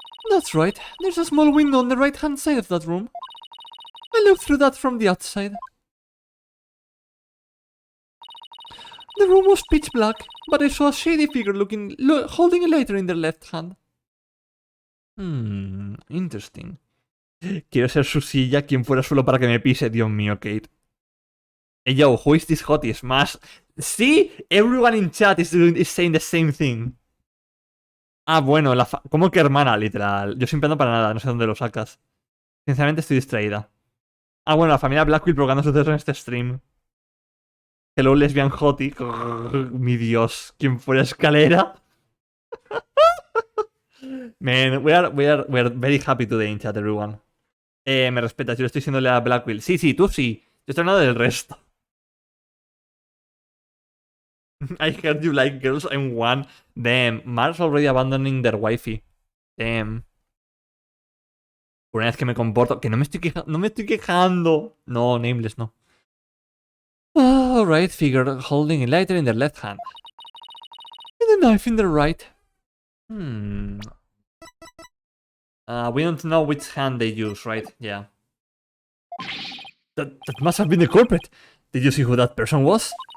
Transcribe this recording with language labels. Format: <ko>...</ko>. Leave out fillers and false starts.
<en>That's right. There's a small window on the right-hand side of that room. I looked through that from the outside. The room was pitch black, but I saw a shady figure holding a lighter in their left hand. Interesting.</en> <es>Quiero ser su silla, quien fuera solo para que me pise, Dios mío, Kate.</es> <en>Hey yo, who is this hottie? Smash. See? Everyone in chat is saying the same thing.</en> <es>Ah, bueno, ¿cómo que hermana? Literal. Yo siempre ando para nada, no sé dónde lo sacas. Sinceramente estoy distraída. Ah, bueno, la familia Blackwell provocando sucesos en este stream.</es> <en>Hello, lesbian hottie.</en> <es>Mi Dios, ¿quién fue la escalera?</es> <en>Man, we are very happy today in chat, everyone.</en> <es>Me respetas, yo le estoy diciéndole a Blackwell. Sí, tú sí. Yo estoy hablando del resto.</es> <en>I heard you like girls, I'm one. Damn, Mark's already abandoning their wifey.</en> <es>Damn. Por una vez que me comporto. Que no me estoy quejando. No, nameless, no.</es> <en>Alright, figure holding a lighter in their left hand. And a knife in their right. We don't know which hand they use, right? Yeah. That must have been the culprit. Did you see who that person was?</en>